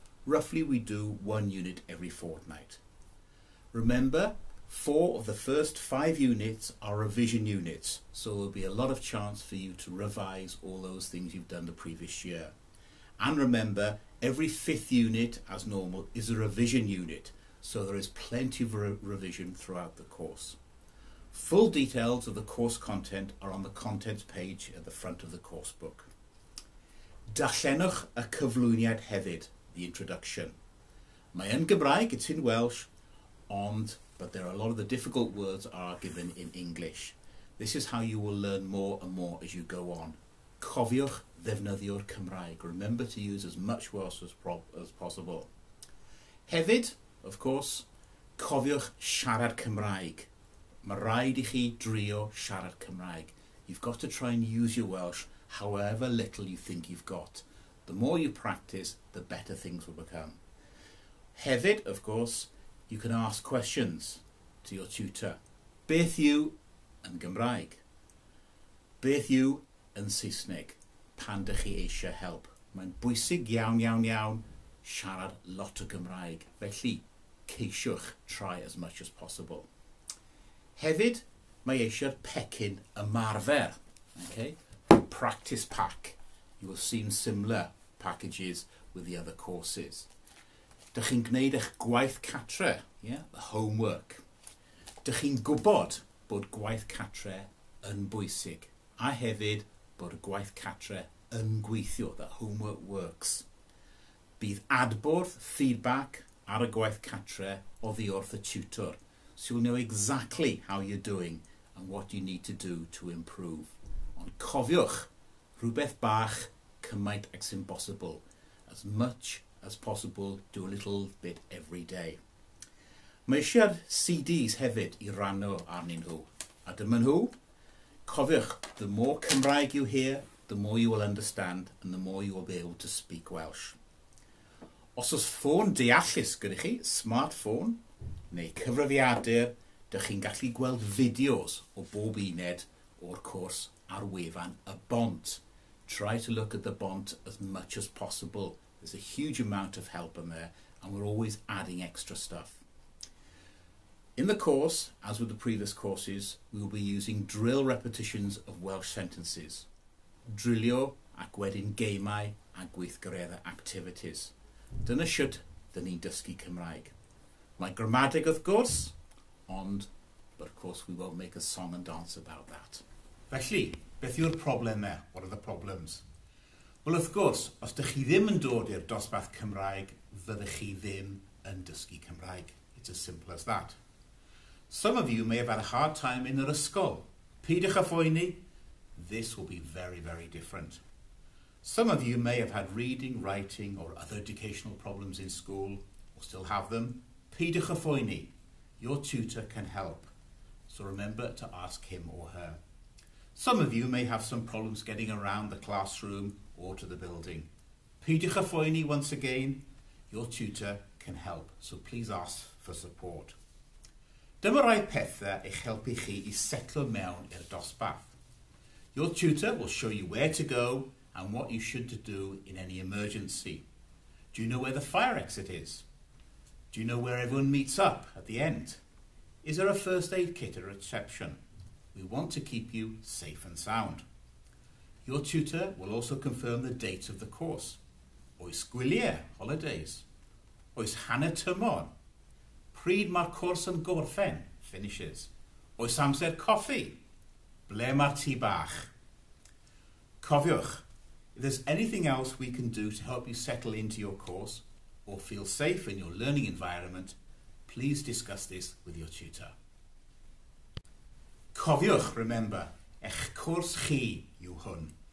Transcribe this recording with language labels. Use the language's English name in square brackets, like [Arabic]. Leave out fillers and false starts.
[English] Roughly, we do 1 unit every fortnight. Remember, 4 of the first 5 units are revision units, so there will be a lot of chance for you to revise all those things you've done the previous year. And remember, every 5th unit, as normal, is a revision unit, so there is plenty of revision throughout the course. Full details of the course content are on the contents page at the front of the course book. [Welsh] Darllenwch y cyflwyniad hefyd, [English] the introduction. [Welsh] Mae yn Gymraeg, [English] it's in Welsh, but there are a lot of the difficult words are given in English. This is how you will learn more and more as you go on. [Welsh] Cofiwch ddefnyddio'r Cymraeg. [English] Remember to use as much Welsh as possible. Hefyd, of course, [Welsh] cofiwch siarad Cymraeg. Mae rhaid I chi drio siarad Cymraeg. [English] You've got to try and use your Welsh however little you think you've got. The more you practice, the better things will become. Hefyd, of course, you can ask questions to your tutor. [Welsh] Beth yw yn Gymraeg? Beth yw yn Saesneg? Pan dych chi eisiau help. Mae'n bwysig iawn siarad lot o Gymraeg. Felly, ceisiwch [English] try as much as possible. [Welsh] Hefyd, mae eisiau'r pecyn ymarfer. [English] Okay? Practice pack. You will see similar packages with the other courses. [Welsh] Dych chi'n gwneud eich gwaith catre, yeah? [English] The homework. [Welsh] Dych chi'n gwybod bod gwaith catre yn bwysig, a hefyd bod y gwaith catre yn gweithio, [English] that homework works. [Welsh] Bydd adborth, [English] feedback [Welsh] ar y gwaith catre oddi wrth y tutor, [English] so you'll know exactly how you're doing and what you need to do to improve. [Welsh] Ond cofiwch, rhywbeth bach, cymaint ag sy'n bosibl. [English] As much as possible, do a little bit every day. [Welsh] Mae eisiau CDs hefyd I rannu arnyn nhw. A dyma nhw. [English] Cofiwch, the more Cymraeg you hear, the more you will understand and the more you will be able to speak Welsh. [Welsh] Os oes ffôn deallus gyda chi, smartphone, neu cyfrifiadur, dych chi'n gallu gweld fideos o bob uned o'r cwrs ar wefan y bont. [English] Try to look at the bont as much as possible. There's a huge amount of help in there, and we're always adding extra stuff. In the course, as with the previous courses, we will be using drill repetitions of Welsh sentences. [Welsh] Drilio ac wedyn geimau a gweithgaredda activities. Dyna siwt dyn ni'n dysgu Cymraeg. Mae gramadeg wrth gwrs, [English] but of course we won't make a song and dance about that. [Welsh] Felly, beth yw'r problemau? [English] What are the problems? [Welsh] Wel, wrth gwrs, os ydych chi ddim yn dod i'r dosbarth Cymraeg, fyddech chi ddim yn dysgu Cymraeg. [English] It's as simple as that. Some of you may have had a hard time in [Welsh] yr ysgol. Peidiwch â phoeni. [English] This will be very, very different. Some of you may have had reading, writing, or other educational problems in school, or still have them. [Welsh] Peidiwch â phoeni. [English] Your tutor can help. So remember to ask him or her. Some of you may have some problems getting around the classroom or to the building. [Welsh] Peidiwch â phoeni [English] once again. Your tutor can help, so please ask for support. [Welsh] Dyma rai pethau eich helpu chi I setlo mewn i'r dosbarth. [English] Your tutor will show you where to go and what you should do in any emergency. Do you know where the fire exit is? Do you know where everyone meets up at the end? Is there a first aid kit at reception? We want to keep you safe and sound. Your tutor will also confirm the date of the course. [Welsh] Oes gwyliau, holidays? Oes hanner tymor? Pryd mae'r cwrs yn gorffen, finishes? Oes amser coffi? Ble mae'r tŷ bach? [English] Cofiwch, if there's anything else we can do to help you settle into your course or feel safe in your learning environment, please discuss this with your tutor. [Welsh] Cofiwch, remember, eich cwrs chi yw hwn.